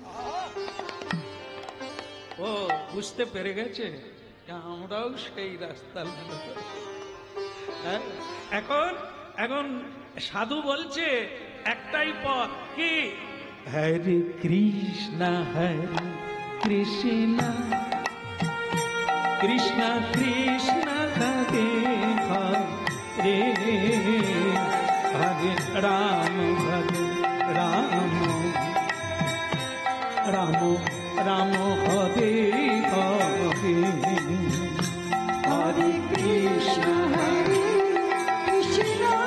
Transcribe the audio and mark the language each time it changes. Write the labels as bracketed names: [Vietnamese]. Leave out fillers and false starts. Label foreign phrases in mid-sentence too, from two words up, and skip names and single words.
[Bangla] ও বুঝতে পেরে গেছে, আমরাও সেই রাস্তার লোক। এখন এখন সাধু বলছে একটাই পথ, কি? হরে কৃষ্ণ হরে কৃষ্ণ কৃষ্ণ কৃষ্ণ হরে হরে, হরে রাম হরে রাম, রাম রাম হরে হরে, হরে কৃষ্ণ হরে কৃষ্ণ